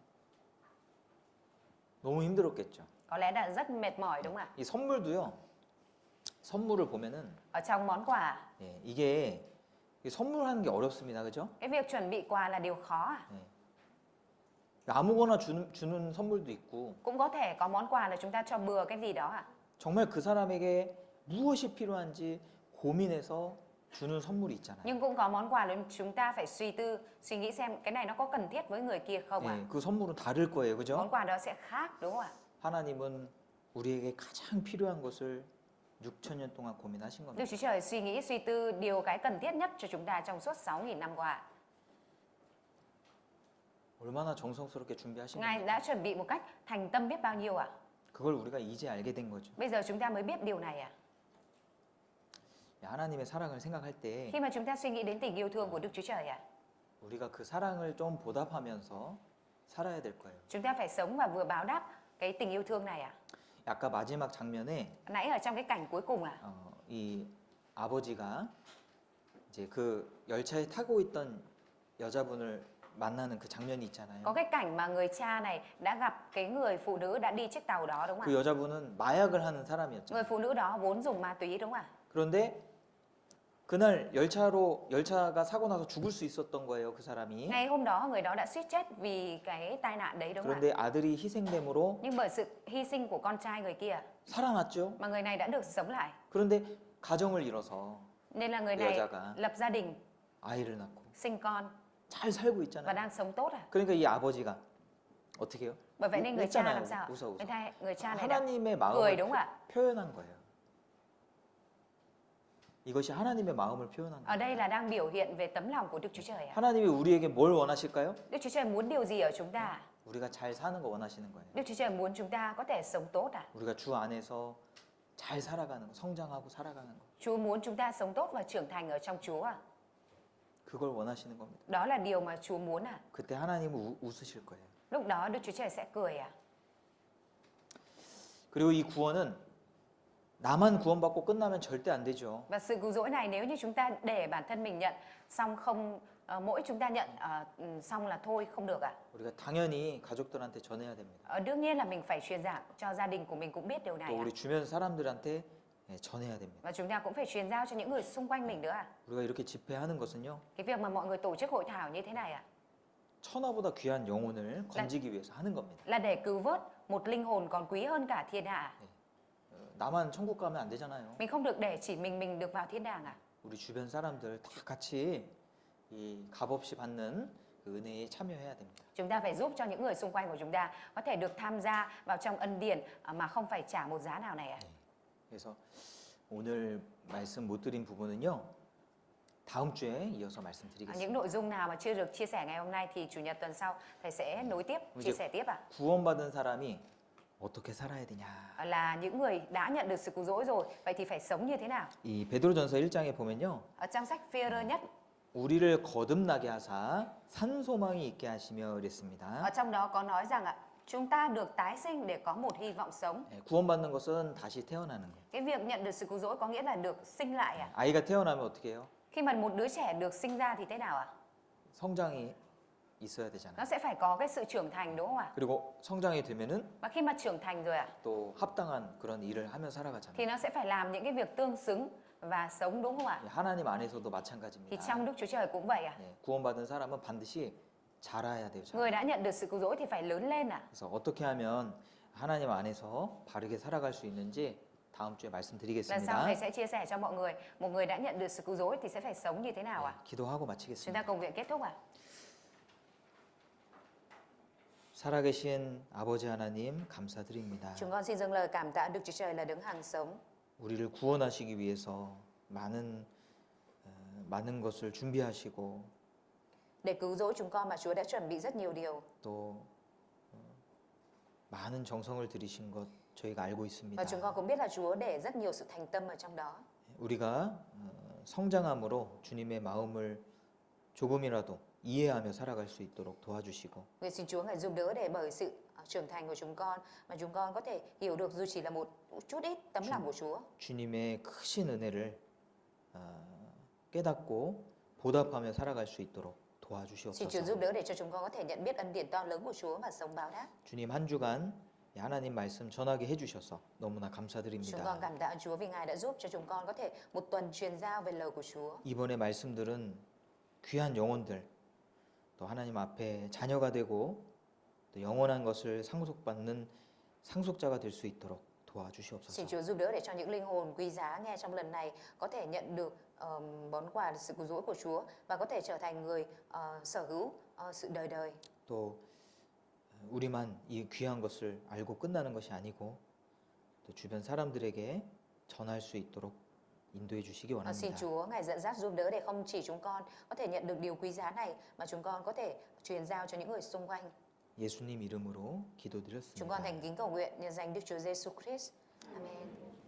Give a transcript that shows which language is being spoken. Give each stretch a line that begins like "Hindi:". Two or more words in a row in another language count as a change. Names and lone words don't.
Korean: 너무 힘들었겠죠.
Vietnamese: Có lẽ là rất mệt mỏi đúng không ạ?
Korean: 이 선물도요. 선물을 보면은
Vietnamese: Ở trong món quà,
Korean: 예, 이게 선물하는 게 어렵습니다. 그죠?
Vietnamese: cái việc chuẩn bị quà là điều khó à?
Korean: 아무거나 주는 선물도 있고
Vietnamese: Cũng có thể có món quà là chúng ta cho bừa cái gì đó à?
Korean: 정말 그 사람에게 무엇이 필요한지 고민해서 주는 선물이 있잖아요.
Vietnamese: Nhưng cũng có món quà là chúng ta phải suy tư, suy nghĩ xem cái này nó có cần thiết với người kia không ạ?
Korean: 예, 그 선물은 다를 거예요. 그죠?
Vietnamese: Món quà đó sẽ khác đúng không ạ?
Korean: 하나님은 우리에게 가장 필요한 것을 6,000년 동안 고민하신
Vietnamese: Đức
Korean: 겁니다.
Vietnamese: Chúa Trời suy nghĩ, suy tư điều cái cần thiết nhất cho chúng ta trong suốt 6.000 năm qua.
Korean: 얼마나 정성스럽게 준비하신
Vietnamese: Ngài
Korean: 겁니까?
Vietnamese: đã chuẩn bị một cách thành tâm biết bao nhiêu ạ?
Korean: 그걸 우리가 이제 알게 된 거죠.
Vietnamese: Bây giờ chúng ta mới biết điều này à?
Korean: 하나님의 사랑을 생각할 때
Vietnamese: Khi mà chúng ta suy nghĩ đến tình yêu thương của Đức Chúa Trời à?
Korean: 우리가 그 사랑을 좀 보답하면서 살아야 될 거예요.
Vietnamese: Chúng ta phải sống và vừa báo đáp cái tình yêu thương này à?
Korean: 아까 마지막 장면에
Vietnamese: Nãy ở trong cái cảnh cuối cùng à?
Korean: 이 아버지가 이제 그 열차에 타고 있던 여자분을 만나는 그 장면이 있잖아요.
Vietnamese: Có cái cảnh mà người cha này đã gặp cái người phụ nữ đã đi chiếc tàu đó đúng không
Korean: 그
Vietnamese: ạ?
Korean: 여자분은 마약을 하는 사람이었잖아요.
Vietnamese: Người phụ nữ đó vốn dùng ma túy đúng không ạ?
Korean: 그런데 그날 열차가 사고 나서 죽을 수 있었던 거예요, 그 사람이.
Vietnamese: Ngày hôm đó người đó đã suýt chết vì cái tai nạn đấy đúng không ạ?
Korean: 그런데 아들이 희생됨으로
Vietnamese: Nhưng bởi sự hy sinh của con trai người kia
Korean: 살아났죠.
Vietnamese: mà người này đã được sống lại.
Korean: 그런데 가정을 이뤄서
Vietnamese: Nên là người này
Korean: 여자가
Vietnamese: lập gia đình,
Korean: 아이를 낳고
Vietnamese: sinh con
Korean: 잘 살고
Vietnamese: và
Korean: 있잖아요.
Vietnamese: đang sống tốt à?
Korean: 그러니까 이 아버지가 어떻게 해요?
Vietnamese: Bởi vậy nên người cha
Korean: 웃잖아요.
Vietnamese: làm sao?
Korean: 웃어.
Vietnamese: Người cha này đã
Korean: 하나님의
Vietnamese: cười
Korean: 마음을
Vietnamese: đúng không ạ?
Korean: 표현한 거예요. 이것이 하나님의 마음을 표현한
Vietnamese: Ở
Korean: 거예요.
Vietnamese: đây là đang biểu hiện về tấm lòng của Đức Chúa Trời ạ.
Korean: 하나님이 우리에게 뭘 원하실까요?
Vietnamese: Đức Chúa Trời muốn điều gì ở chúng ta?
Korean: 우리가 잘 사는 거 원하시는 거예요.
Vietnamese: Đức Chúa Trời muốn chúng ta có thể sống tốt à?
Korean: 우리가 주 안에서 잘 살아가는 거, 성장하고 살아가는 거.
Vietnamese: Chúa muốn chúng ta sống tốt và trưởng thành ở trong Chúa à?
Korean: 그걸 원하시는 겁니다.
Vietnamese: Đó là điều mà Chúa muốn à?
Korean: 그때 하나님은 웃으실 거예요.
Vietnamese: Lúc đó Đức Chúa Trời sẽ cười à?
Korean: 그리고 이 구원은 나만 구원받고 끝나면 절대 안 되죠.
Vietnamese: Và sự cứu rỗi này nếu như chúng ta để bản thân mình nhận xong không mỗi chúng ta nhận xong là thôi không được à?
Korean: 우리가 당연히 가족들한테 전해야 됩니다.
Vietnamese: Đương nhiên là mình phải truyền giảng cho gia đình của mình cũng biết điều
Korean: 또
Vietnamese: này à?
Korean: 우리 주변 사람들한테 전해야 됩니다.
Vietnamese: Và chúng ta cũng phải truyền giao cho những người xung quanh mình nữa à?
Korean: 우리가 이렇게 집회하는 것은요.
Vietnamese: Cái việc mà mọi người tổ chức hội thảo như thế này à?
Korean: 천하보다 귀한 영혼을 건지기 위해서 하는 겁니다.
Vietnamese: Là để cứu vớt một linh hồn còn quý hơn cả thiên hạ.
Korean: 나만 천국 가면 안 되잖아요.
Vietnamese: Mình không được để chỉ mình được vào thiên đàng à?
Korean: 우리 주변 사람들 다 같이 이 값없이 받는 그 은혜에 참여해야 됩니다.
Vietnamese: Chúng ta phải giúp cho những người xung quanh của chúng ta có thể được tham gia vào trong ân điển mà không phải trả một giá nào này à?
Korean: 그래서 오늘 말씀 못 드린 부분은요. 다음 주에 이어서
Vietnamese: Những
Korean: 말씀드리겠습니다.
Vietnamese: nội dung nào mà chưa được chia sẻ ngày hôm nay thì chủ nhật tuần sau thầy sẽ nối tiếp, chia sẻ tiếp ạ.
Korean: 구원받은 사람이 어떻게 살아야 되냐?
Vietnamese: Là những người đã nhận được sự cứu rỗi rồi, vậy thì phải sống như thế nào?
Korean: 이 베드로전서 1장에 보면요.
Vietnamese: Ở trong sách Phi-e-rơ nhất,
Korean: 우리를 거듭나게 하사 산 소망이 있게 하시며
Vietnamese: ở
Korean: 이랬습니다.
Vietnamese: trong đó có nói rằng ạ, chúng ta được tái sinh để có một hy vọng sống.
Korean: 구원받는 것은 다시 태어나는 거예요.
Vietnamese: Cái việc nhận được sự cứu rỗi có nghĩa là được sinh lại à?
Korean: 아이가 태어나면 어떻게 해요?
Vietnamese: Khi mà một đứa trẻ được sinh ra thì thế nào ạ?
Korean: 성장이 있어야
Vietnamese: Nó
Korean: 되잖아요.
Vietnamese: sẽ phải có cái sự trưởng thành đúng không ạ?
Korean: 그리고 성장이 되면은
Vietnamese: Và khi mà trưởng thành rồi ạ,
Korean: 또 합당한 그런 일을 하며 살아가잖아요.
Vietnamese: thì nó sẽ phải làm những cái việc tương xứng và sống đúng không ạ?
Korean: 하나님 안에서도
Vietnamese: Thì
Korean: 마찬가지입니다.
Vietnamese: trong Đức Chúa Trời cũng vậy à?
Korean: 구원받은 사람은 반드시 자라야 돼요.
Vietnamese: Người đã nhận được sự cứu rỗi thì phải lớn lên à?
Korean: 그래서 어떻게 하면 하나님 안에서 바르게 살아갈 수 있는지 다음 주에
Vietnamese: Lần sau
Korean: 말씀드리겠습니다.
Vietnamese: thầy sẽ chia sẻ cho mọi người, một người đã nhận được sự cứu rỗi thì sẽ phải sống như thế nào ạ?
Korean: 기도하고
Vietnamese: Chúng ta
Korean: 마치겠습니다.
Vietnamese: cùng nguyện kết thúc ạ.
Korean: 살아계신 아버지 하나님 감사드립니다.
Vietnamese: Chúng con xin dâng lời cảm tạ Đức Chúa Trời là đấng hàng sống
Korean: 우리를 구원하시기 위해서 많은 것을 준비하시고
Vietnamese: để cứu rỗi chúng con mà Chúa đã chuẩn bị rất nhiều điều
Korean: 또 많은 정성을 들이신 것 저희가 알고 있습니다.
Vietnamese: và chúng con cũng biết là Chúa để rất nhiều sự thành tâm ở trong đó.
Korean: 우리가 성장함으로 주님의 마음을 조금이라도 이해하며 살아갈 수 있도록 도와주시고
Vietnamese: Nguyện xin Chúa Ngài giúp đỡ để bởi sự trưởng thành của chúng con mà chúng con có thể hiểu được dù chỉ là một chút ít tấm lòng của Chúa.
Korean: 주님의 크신 은혜를 깨닫고 보답하며 살아갈 수 있도록
Vietnamese: Xin Chúa
Korean: 도와주시옵소서.
Vietnamese: giúp đỡ để cho chúng con có thể nhận biết ân điển to lớn của Chúa và sống báo đáp.
Korean: 주님 한 주간 하나님 말씀 전하게 해주셔서 너무나
Vietnamese: Chúng con
Korean: 감사드립니다.
Vietnamese: cảm tạ Chúa vì Ngài đã giúp cho chúng con có thể một tuần truyền giao về lời của Chúa.
Korean: 이번의 말씀들은 귀한 영혼들 또 하나님 앞에 자녀가 되고 또 영원한 것을 상속받는 상속자가 될 수 있도록
Vietnamese: Xin
Korean: 도와주시옵소서.
Vietnamese: Chúa giúp đỡ để cho những linh hồn quý giá nghe trong lần này có thể nhận được món quà sự cứu rỗi của Chúa và có thể trở thành người sở hữu sự đời đời.
Korean: 또 우리만 이 귀한 것을 알고 끝나는 것이 아니고 또 주변 사람들에게 전할 수 있도록 인도해 주시기
Vietnamese: Xin
Korean: 원합니다.
Vietnamese: Chúa Ngài dẫn dắt giúp đỡ để không chỉ chúng con có thể nhận được điều quý giá này mà chúng con có thể truyền giao cho những người xung quanh.
Korean: 예수님 이름으로
Vietnamese: Chúng con
Korean: 기도드렸습니다.
Vietnamese: thành kính cầu nguyện nhân danh Đức Chúa Giêsu Christ. Amen.